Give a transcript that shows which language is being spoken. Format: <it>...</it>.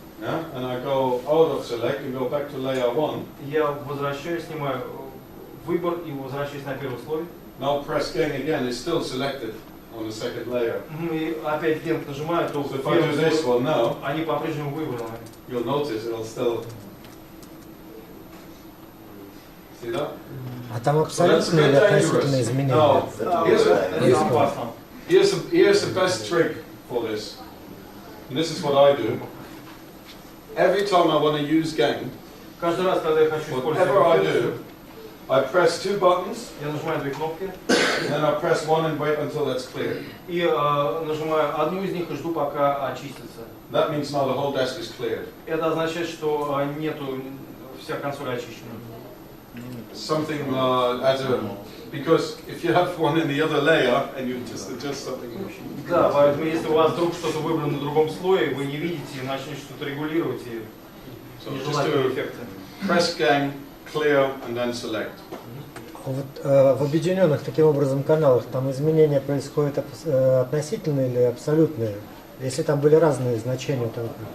<en>yeah, and I go out of select and go back to layer 1.</en> <ru>я возвращаюсь, снимаю выбор и возвращаюсь на первый слой.</ru> <en>Now press again, it's still selected on the second layer.</en> <ru>И опять Gert нажимаю, то</ru> <en>So if I do this one now,</en> <ru>они по-прежнему выбраны.</ru> <en>you'll notice it'll still. See that?</en> <ru>А там абсолютные или относительные изменения?</ru> <en>No.</en> <ru>Это опасно.</ru> <en>Here's the best trick for this. And this is what I do. Every time I want to use gang,</en> <ru>Каждый раз, когда я хочу</ru> <en>whatever I</en> <ru>использовать,</ru> <en>do, I press two buttons,</en> <ru>я нажимаю две кнопки</ru> <en>and then I press one and wait until that's clear.</en> <ru>и нажимаю одну из них и жду, пока очистится.</ru> <en>That means now the whole desk is cleared.</en> <ru>Это означает, что нету вся консоль очищена.</ru> <en>Something because if you have one in the other layer and you just adjust something.</en> <ru>Да, поэтому если у вас вдруг что-то выбрано на другом слое, вы не видите и начнете что-то регулировать и нежелательные эффекты.</ru> <en>Press gang, clear, and then select.</en> <ru>Вот, в объединенных таким образом каналах там изменения происходят относительные или абсолютные? Если там были разные значения, то...</ru>